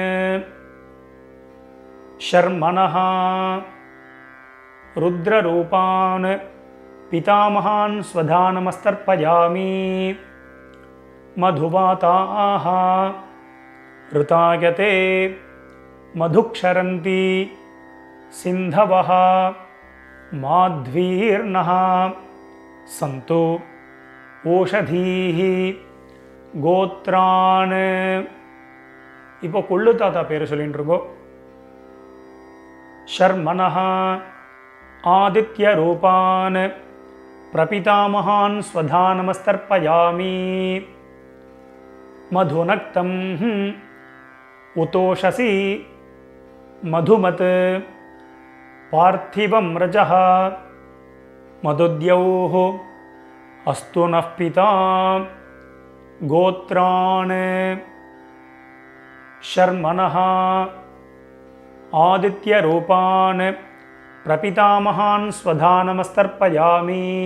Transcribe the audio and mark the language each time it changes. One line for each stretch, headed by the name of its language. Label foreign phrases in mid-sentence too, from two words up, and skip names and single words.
Sanskrit: शर्मणः रुद्ररूपान् पितामहान् स्वधानमस्तर्पयामि मधुवाताः ऋतायते मधुक्षरन्ति सिन्धवः माध्वीर्नः सन्तु ओषधीः கோத்ரான்.
Tamil: இப்போ கொள்ளு தாத்தா பேர் சொல்லிட்டு இருக்கோம்.
Sanskrit: शर्मणः आदित्य रूपान् प्रपितामहान् स्वधा नमस्तर्पयामि. मधुनक्तम् उतोषसि मधुमत् पार्थिवं रजः मधुद्यौः अस्तु नः पिता गोत्रान् शर्मणः आदित्यरूपान् प्रपितामहान् स्वधा नमस्तर्पयामि.